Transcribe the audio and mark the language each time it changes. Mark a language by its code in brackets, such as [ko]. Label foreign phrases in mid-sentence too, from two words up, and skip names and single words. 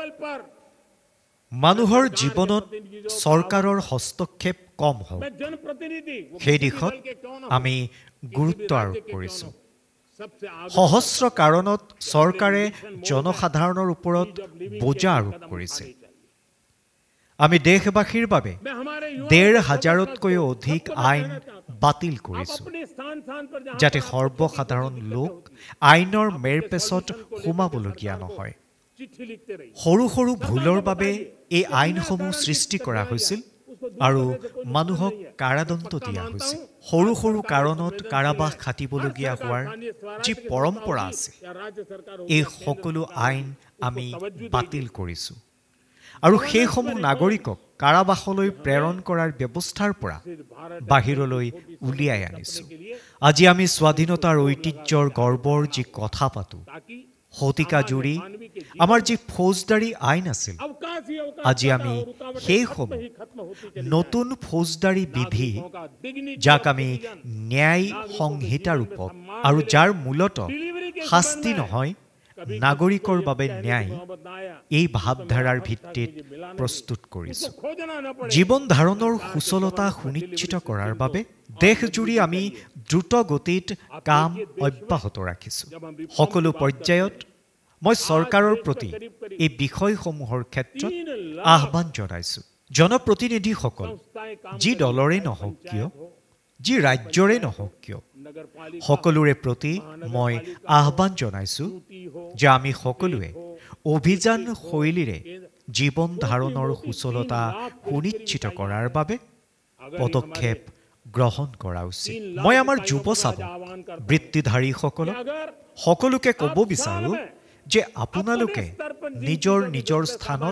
[as] মানুহৰ জীৱনত চৰকাৰৰ হস্তক্ষেপ কম হওক সেই দিশত আমি গুৰুত্ব আৰোপ কৰিছোঁ সহস্ৰ কাৰণত চৰকাৰে জনসাধাৰণৰ ওপৰত বোজা আৰোপ কৰিছে আমি দেশবাসীৰ বাবে [hi] मैं हमारे युवाओं [as] 1,500তকৈ অধিক আইন বাতিল [hi] आप [as] কৰিছোঁ [hi] अपने स्थान पर जहां [as] যাতে [hi] पर आप [as] সৰ্বসাধাৰণ লোক আইনৰ মেৰপেচত সোমাবলগীয়া নহয় [hi] चिट्ठी लिखते रहिए [as] সৰু সৰু ভুলৰ বাবে এই আইনসমূহ সৃষ্টি কৰা হৈছিল আৰু মানুহক কাৰাদণ্ড দিয়া হৈছিল সৰু সৰু কাৰণত কাৰাবাস খাটিবলগীয়া হোৱাৰ যি পৰম্পৰা আছে [hi] या राज्य सरकार हो [as] এই সকলো আইন আমি বাতিল কৰিছোঁ আৰু সেইসমূহ নাগৰিকক কাৰাবাসলৈ প্ৰেৰণ কৰাৰ ব্যৱস্থাৰ পৰা বাহিৰলৈ উলিয়াই আনিছোঁ আজি আমি স্বাধীনতাৰ ঐতিহ্যৰ গৰ্বৰ যি কথা পাতোঁ [hi] ताकि [as] শতিকা জুৰি আমাৰ যি ফৌজদাৰী আইন আছিল [hi] अवकाश ही अवकाश [as] আজি আমি সেইসমূহ [hi] खत्म होती चली [as] নতুন ফৌজদাৰী বিধি [hi] होगा दिग्नी [as] যাক আমি ন্যায় সংহিতা ৰূপত আৰু যাৰ মূলত শাস্তি নহয় নাগৰিকৰ বাবে ন্যায় এই ভাৱধাৰাৰ ভিত্তিত প্ৰস্তুত কৰিছোঁ [hi] खोजना न पड़े [as] জীৱন ধাৰণৰ সুচলতা সুনিশ্চিত কৰাৰ বাবে দেশজুৰি আমি দ্ৰুত গতিত কাম অব্যাহত ৰাখিছোঁ সকলো পৰ্যায়ত মই চৰকাৰৰ প্ৰতি এই বিষয়সমূহৰ ক্ষেত্ৰত আহ্বান জনাইছোঁ জনপ্ৰতিনিধিসকল যি দলৰে নহওক কিয় যি ৰাজ্যৰে নহওক কিয় [hi] नगर पालिका [as] সকলোৰে প্ৰতি মই আহ্বান জনাইছোঁ যে আমি সকলোৱে অভিযান শৈলীৰে জীৱন ধাৰণৰ সুচলতা সুনিশ্চিত কৰাৰ বাবে পদক্ষেপ গ্ৰহণ কৰা উচিত মই আমাৰ যুৱ চাবক বৃত্তিধাৰীসকলক সকলোকে ক'ব বিচাৰোঁ যে আপোনালোকে নিজৰ নিজৰ স্থানত